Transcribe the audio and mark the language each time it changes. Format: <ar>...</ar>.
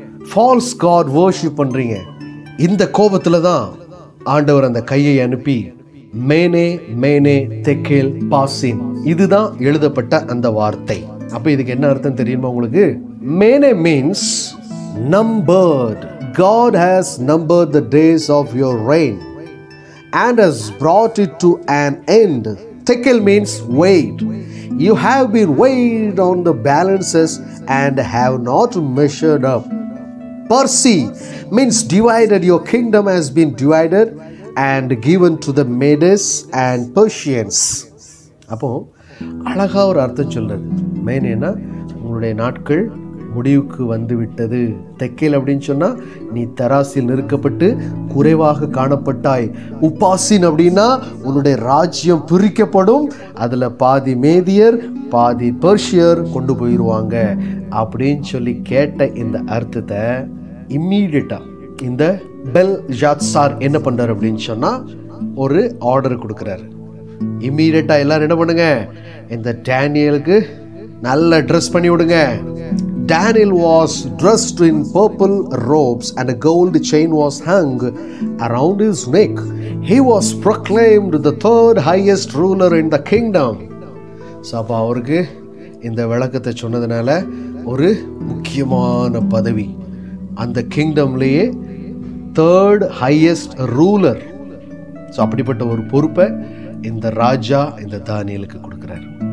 <en>false god worship</en> <ta>பண்ணுறீங்க. இந்த கோபத்தில் தான் ஆண்டவர் அந்த கையை அனுப்பி மேனே மேனே தெக்கேல் பாசின், இதுதான் எழுதப்பட்ட அந்த வார்த்தை. அப்போ இதுக்கு என்ன அர்த்தம் தெரியுமா உங்களுக்கு? மேனே means numbered,</ta> <en>God has numbered the days of your reign and has brought it to an end. Tekel means weighed. You have been weighed on the balances and have not measured up. Persi means divided. Your kingdom has been divided and given to the Medes and Persians.</en> <ta>அப்போ அழகா ஒரு அர்த்தம் சொல்றது. Main என்ன, உங்களுடைய நாட்கள் முடிவுக்கு வந்து விட்டது. தெக்கேல் அப்படின்னு சொன்னா நீ தராசில் நிறுக்கப்பட்டு குறைவாக காணப்பட்டாய். உப்பாசின் அப்படின்னா உன்னுடைய ராஜ்யம் பிரிக்கப்படும், அதுல பாதி மேதியர் பாதி பெர்ஷியர் கொண்டு போயிடுவாங்க அப்படின்னு சொல்லி கேட்ட இந்த அர்த்தத்தை இம்மீடியட்டா இந்த பெல்ஷாத்சார் என்ன பண்றாரு அப்படின்னு சொன்னா ஒரு ஆர்டர் கொடுக்கிறாரு. இம்மீடியட்டா எல்லாரும் என்ன பண்ணுங்க, இந்த டேனியலுக்கு நல்ல ட்ரெஸ் பண்ணி விடுங்க.</ta> <en>Daniel was dressed in purple robes and a gold chain was hung around his neck. He was proclaimed the third highest ruler in the kingdom.</en> <ta>So அப்போ அவருக்கு இந்த விளக்கத்தை சொன்னதுனால ஒரு முக்கியமான பதவி, அந்த கிங்டம்லேயே</ta> <en>Third highest ruler.</en> <ta>ஸோ அப்படிப்பட்ட ஒரு பொறுப்பை இந்த ராஜா இந்த தானியலுக்கு கொடுக்குறாரு.</ta>